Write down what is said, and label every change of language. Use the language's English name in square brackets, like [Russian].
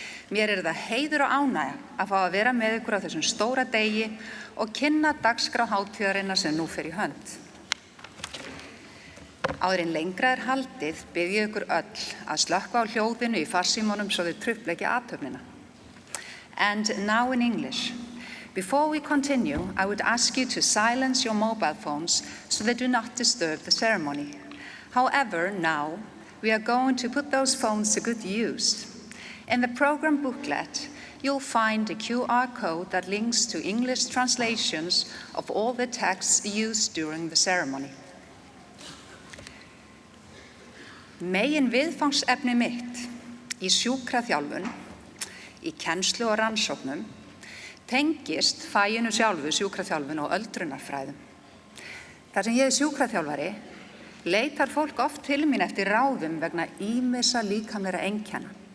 [Icelandic] Mér er það heiður og ánægja að fá að vera með ykkur á þessum stóra degi og kynna dagskrá hátíðarinnar sem nú fer í hönd. Áður en lengra er haldið bið ég ykkur öll að slökkva á hljóðinu í farsímunum svo þau trufla ekki athöfnina. [English] And now in English. Before we continue, I would ask you to silence your mobile phones so they do not disturb the ceremony. However, now we are going to put those phones to good use. In the program booklet, you'll find a QR code that links to English translations of all the texts used during the ceremony. [Icelandic] Megin viðfangsefni mitt í sjúkraþjálfun, í kennslu og rannsóknum, tengist faginu sjálfu, sjúkraþjálfun og öldrunarfræðum. Þar sem ég sjúkraþjálfari leitar fólk oft til mín eftir ráðum vegna ýmissa líkamlegra einkenna.